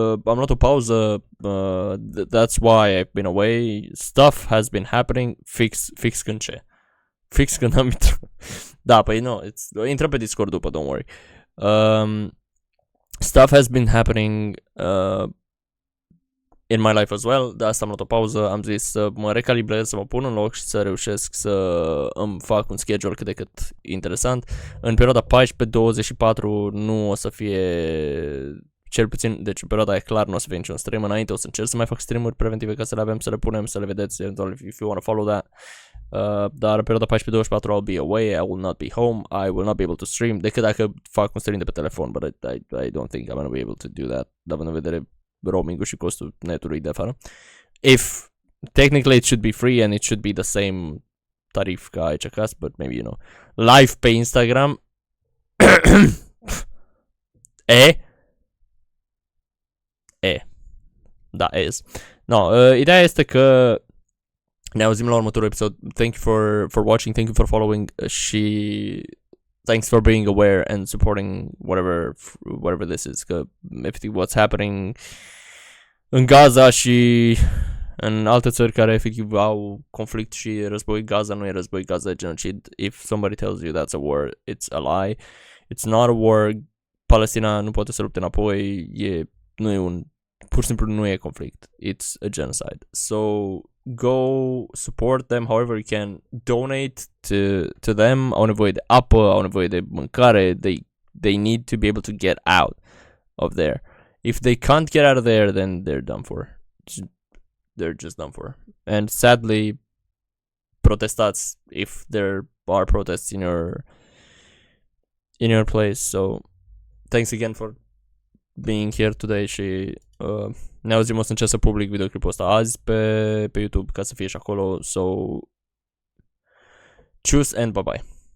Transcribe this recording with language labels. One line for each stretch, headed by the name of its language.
Romanian: Am luat o pauză,
English: that's why I've been away. Stuff has been happening.
Romanian: Fix când ce? Fix când am intrat. Da, păi nu, intră pe Discord după,
English: don't worry. Stuff has been happening in my life as well.
Romanian: De asta am luat o pauză. Am zis să mă recalibrez, să mă pun în loc și să reușesc să îmi fac un schedule cât de cât interesant. În perioada 14-24 nu o să fie, cel puțin, deci în perioada aia clar nu o să fie niciun stream. Înainte o să încerc să mai fac streamuri preventive ca să le avem, să le punem, să le vedeți eventual
English: if you want to follow that.
Romanian: Dar în perioada 14-24
English: I'll be away, I will not be home, I will not be able to stream,
Romanian: decât dacă fac un stream de pe telefon,
English: but I don't think I'm gonna be able to do that,
Romanian: având în vedere roaming-ul și costul netului de afară.
English: If technically it should be free and it should be the same tarif
Romanian: ca aici acasă,
English: but maybe you know.
Romanian: Live pe Instagram. Da, No, ideea este că ne auzim la următorul episod.
English: Thank you for watching, thank you for following și thanks for being aware and supporting whatever this is.
Romanian: Că efectiv
English: what's happening
Romanian: în Gaza și în alte țări care efectiv au conflict și război. Gaza nu e război, Gaza e genocid.
English: If somebody tells you that's a war, it's a lie. It's not a war.
Romanian: Palestina nu poate să lupte înapoi. Pur și simplu nu e conflict.
English: It's a genocide. So go support them however you can. Donate to them.
Romanian: Au nevoie de apă, au nevoie de mâncare.
English: They need to be able to get out of there. If they can't get out of there, then they're done for. They're just done for. And sadly,
Romanian: protestați
English: if there are protests in your place. So thanks again for being here today
Romanian: și ne auzim, o să încerc să public videoclipul ăsta azi pe YouTube ca să fie și acolo.
English: So choose and bye bye.